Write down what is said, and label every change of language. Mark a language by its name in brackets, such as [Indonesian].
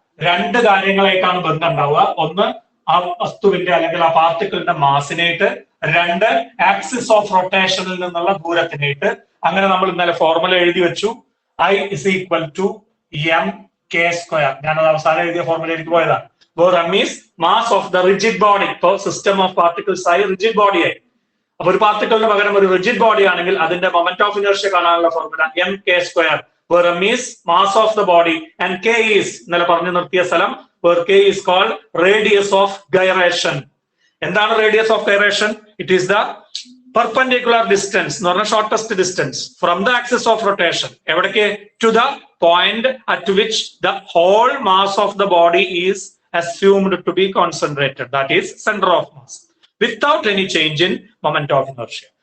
[Malayalam] രണ്ട് കാര്യങ്ങളേക്കാണ് ബന്ധം ഉണ്ടാവുക. ഒന്ന് ആ വസ്തുവിന്റെ അല്ലെങ്കിൽ ആ പാർട്ടിക്കിളിന്റെ മാസിനായിട്ട്, രണ്ട് ആക്സിസ് ഓഫ് റൊട്ടേഷനിൽ നിന്നുള്ള ദൂരത്തിനായിട്ട്. അങ്ങനെ നമ്മൾ ഇന്നലെ ഫോർമുല എഴുതി വെച്ചു. [English] I is equal to mk square. [Malayalam] ഞാനത് അവസാനം എഴുതിയ ഫോർമുലയിലേക്ക് പോയതാണ്. [English] Where m is mass of the rigid body. [Malayalam] ഇപ്പൊ സിസ്റ്റം ഓഫ് പാർട്ടിക്കിൾസ് ആയി റിജിഡ് ബോഡി ആയി. അപ്പൊ ഒരു പാർട്ടിക്കിളിന് പകരം ഒരു റിജിഡ് ബോഡി ആണെങ്കിൽ അതിന്റെ മൊമെന്റ് ഓഫ് ഇനേർഷ്യ കാണാനുള്ള formula mk square. [English] Where m is mass of the body and k is [Malayalam] ഇന്നലെ പറഞ്ഞു നിർത്തിയ സ്ഥലം, [English] where k is called radius of gyration. [Malayalam] എന്താണ് radius of gyration? [English] it is the perpendicular distance [Malayalam] എന്ന് പറഞ്ഞാൽ [English] Shortest distance from the axis of rotation എവിടേക്ക്, to the point at which the whole mass of the body is assumed to be concentrated, that is center of mass, without any change in moment of inertia.